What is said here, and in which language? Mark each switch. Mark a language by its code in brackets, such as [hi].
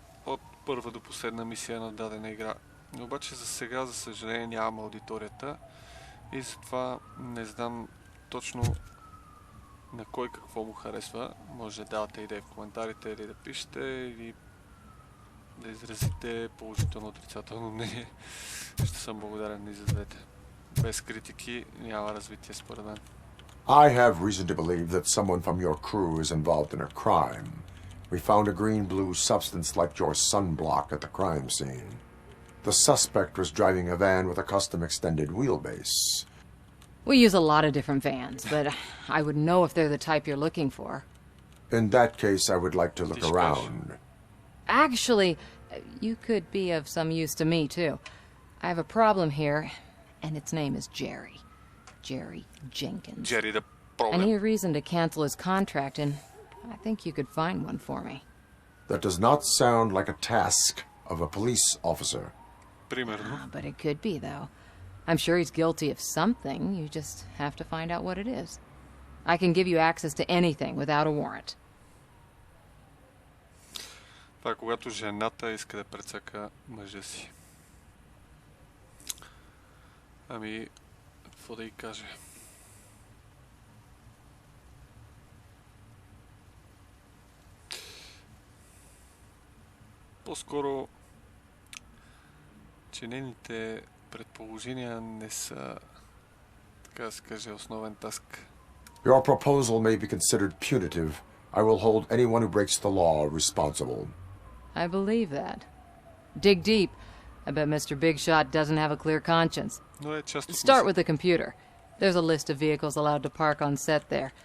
[bg] от първа до последна мисия на дадена игра. Обаче за сега, за съжаление, нямам аудиторията и затова не знам точно на кой какво му харесва. Може да давате идеи в коментарите или да пишете, или да изразите положително отрицателно мнение. Ще съм благодарен и за двете. Без критики няма развитие според мен. [en] I have reason to believe that someone from your crew is involved in a crime. We found a green-blue substance like your sunblock at the crime scene. The suspect was driving a van with a custom extended wheelbase. We use a lot of different vans, but I wouldn't know if they're the type you're looking for. In that case, I would like to look around. Actually, you could be of some use to me, too. I have a problem here, and its name is Jerry. Jerry Jenkins. Jerry the I problem. need a reason to cancel his contract, and I think you could find one for me. That does not sound like a task of a police officer. [bg] Примерно. [en] But it could be, though. I'm sure he's guilty of something. You just have to find out what it is. I can give you access to anything without a warrant. [bg] Това е когато жената иска да прецака мъжа си. Ами, какво да й каже? По-скоро, че нейните предположения не са, така да се каже, основен таск. [en] Your proposal may be considered punitive. I will hold anyone who breaks the law responsible. I believe that. Dig deep. I bet Mr. Big Shot doesn't have a clear conscience. [bg] Но е част от [en] Start with the computer. There's a list of vehicles allowed to park on set there.